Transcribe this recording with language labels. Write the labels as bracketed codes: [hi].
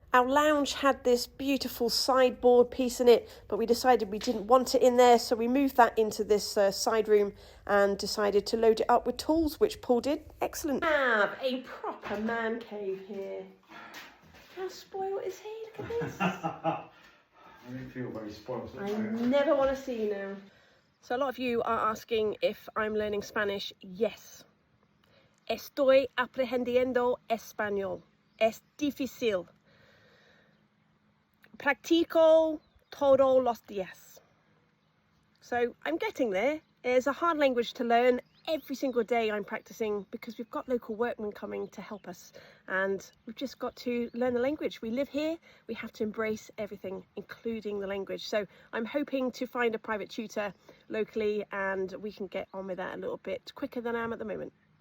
[en] Our lounge had this beautiful sideboard piece in it, but we decided we didn't want it in there, so we moved that into this side room and decided to load it up with tools, which Paul did. Excellent. We have a proper man cave here. How spoiled is he? Look at this. I don't feel very spoiled. I never want to see you now. So a lot of you are asking if I'm learning Spanish. Yes. [es] Estoy aprendiendo español. Es difícil. Practico todos los días. [en] So I'm getting there. It's a hard language to learn. Every single day I'm practicing because we've got local workmen coming to help us, and we've just got to learn the language. We live here, we have to embrace everything, including the language. So I'm hoping to find a private tutor locally, and we can get on with that a little bit quicker than I am at the moment.